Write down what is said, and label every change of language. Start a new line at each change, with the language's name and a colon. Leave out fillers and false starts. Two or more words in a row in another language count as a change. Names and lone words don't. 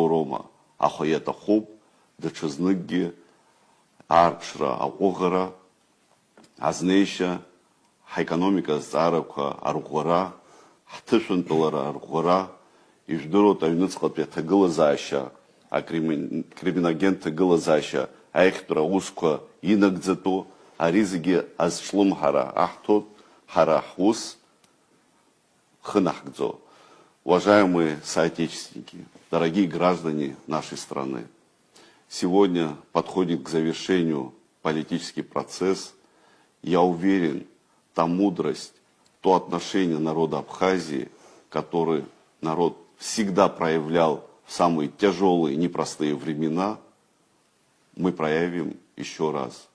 Abkhazian: роума, аха иаҭахуп даҽазныкгьы аарԥшра, аҟәыӷара, азнеишьа, ҳаекономика азҵаарақәа арӷәӷәара, ҳҭышәынтәалара арӷәӷәара, ижәдыруоуп аҩныҵҟатәи аҭагылазаашьа, акриминогент ҭагылазаашьа аихтәра аусқәа инагӡатәу, ари зегьы азҿлымҳара аҳҭоит ҳара ҳус хынаҳкӡо.
Russian: Уважаемые соотечественники, дорогие граждане нашей страны, сегодня подходит к завершению политический процесс. Я уверен, та мудрость, то отношение народа Абхазии, который народ всегда проявлял в самые тяжелые, непростые времена, мы проявим еще раз.